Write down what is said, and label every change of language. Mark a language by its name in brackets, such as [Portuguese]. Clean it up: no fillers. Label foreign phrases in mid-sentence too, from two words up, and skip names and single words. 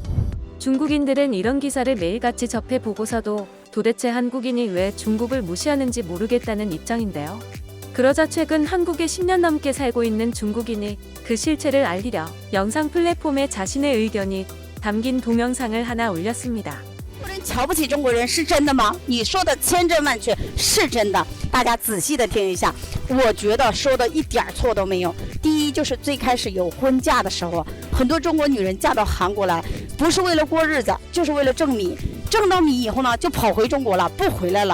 [Korean] 중국인들은 이런 기사를 매일같이 접해 보고서도 도대체 한국인이 왜 중국을 무시하는지 모르겠다는 입장인데요. 그러자 최근 한국에 10년 넘게 살고 있는 중국인이 그 실체를 알리려 영상 플랫폼에 자신의 의견이 담긴 동영상을 하나 올렸습니다. [Chinese] 瞧不起中国人是真的吗？你说的千真万确是真的，大家仔细的听一下，我觉得说的一点错都没有。第一就是最开始有婚嫁的时候，很多中国女人嫁到韩国来，不是为了过日子，就是为了挣米，挣到米以后呢，就跑回中国了，不回来了。